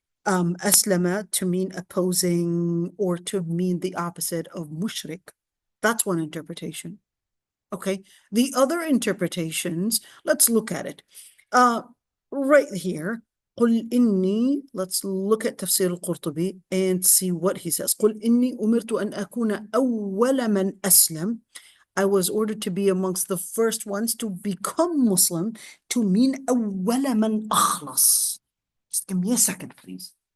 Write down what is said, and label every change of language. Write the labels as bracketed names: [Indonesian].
[English] aslama to mean opposing or to mean the opposite of mushrik. That's one interpretation. Okay. The other interpretations, let's look at it. Right here. [Arabic] قل إني, [English] let's look at Tafseer al-Qurtubi and see what he says. [Arabic] قل إني أمرت أن أكون أول من أسلم. [English] I was ordered to be amongst the first ones to become Muslim, to mean [Arabic] أول من أخلص. [English] Just give me a second, please.